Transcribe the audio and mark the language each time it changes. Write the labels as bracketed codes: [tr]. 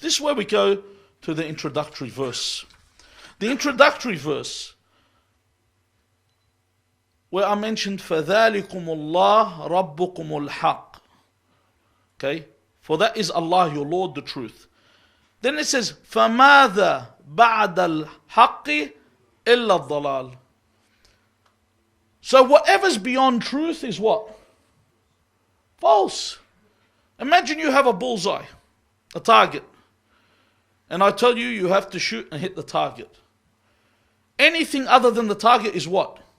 [en] This is where we go to the introductory verse. The introductory verse, where I mentioned [ar] فَذَلِكُمُ اللَّهُ رَبُّكُمُ الْحَقِّ. [en] Okay? For that is Allah, your Lord, the truth. Then it says, [ar] فَمَاذَا بَعْدَ الْحَقِّ إِلَّا الضَّلَالِ. [en] So whatever's beyond truth is what? False. Imagine you have a bullseye, a target, and I tell you, you have to shoot and hit the target. Anything other than the target is what?